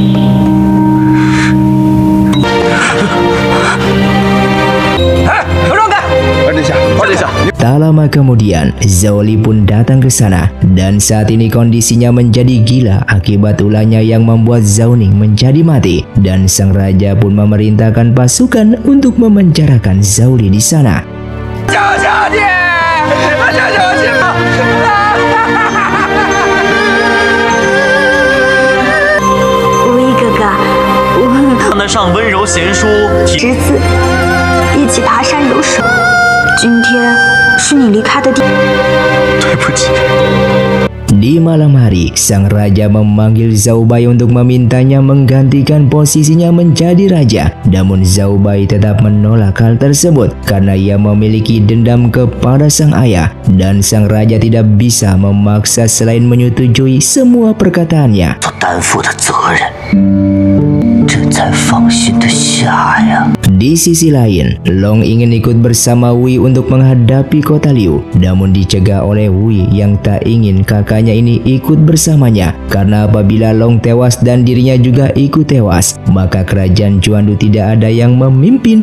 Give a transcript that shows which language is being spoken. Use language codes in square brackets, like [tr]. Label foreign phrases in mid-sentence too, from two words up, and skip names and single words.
[id] Tak lama kemudian, Zhao Li pun datang ke sana dan saat ini kondisinya menjadi gila akibat ulahnya yang membuat Zhao Ning menjadi mati, dan sang raja pun memerintahkan pasukan untuk memenjarakan Zhao Li di sana. [zh] Wei 哥哥，看得上温柔贤淑，侄子一起爬山游水。今天是你离开的地。对不起。 [id] Di malam hari, sang raja memanggil Zhao Bai untuk memintanya menggantikan posisinya menjadi raja. Namun Zhao Bai tetap menolak hal tersebut karena ia memiliki dendam kepada sang ayah, dan sang raja tidak bisa memaksa selain menyetujui semua perkataannya. [zh] 所担负的责任，这才放心的下呀。 [id] Di sisi lain, Long ingin ikut bersama Wei untuk menghadapi kota Liu, namun dicegah oleh Wei yang tak ingin kakaknya ini ikut bersamanya, karena apabila Long tewas dan dirinya juga ikut tewas, maka kerajaan Juandu tidak ada yang memimpin.